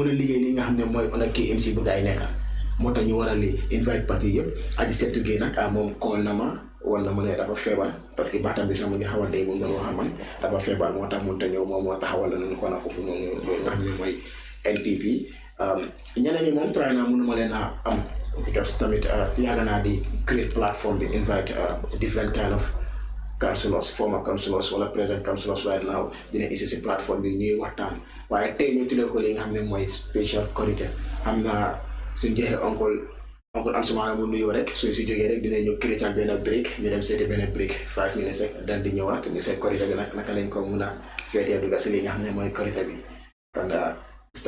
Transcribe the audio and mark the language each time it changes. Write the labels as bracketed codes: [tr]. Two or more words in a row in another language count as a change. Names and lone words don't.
[wo] mën a liggéey li nga xam ne mooy on a KMC bu gaay nekk moo tax ñu war a li invite parti yëpp aji seetu gi nag moom call na ma wala mu ne dafa feebar [fr] parce que [wo] baatam bi sax mu ngi xaw a dee bu mu doon wax man dafa feebar moo tax mënut a ñëw moom moo taxawal nañu ko na foofu noonu loolu nga xam ne mooy NPP ñeneen ñi moom try naa mënuma leen a am because tamit yàgg naa di [en] create platform [wo] di invite [en] different kind of councillors former councillors [wo] wala [en] present councillors right now [wo] dina isi si platform bi ñuy waxtaan waaye tey ñu tuddee ko li nga xam ne mooy spécial Koriteh xam naa suñ joxee oncle Ansumana mu nuyoo rek suñ si jógee rek dinañ ñu créer benn break ñu dem seeti benn break 5 minutes rek dal di ñëwaat ñu seet Koriteh bi nag naka lañ ko mun a feetee dugga si li nga xam ne mooy Koriteh bi kon Mr.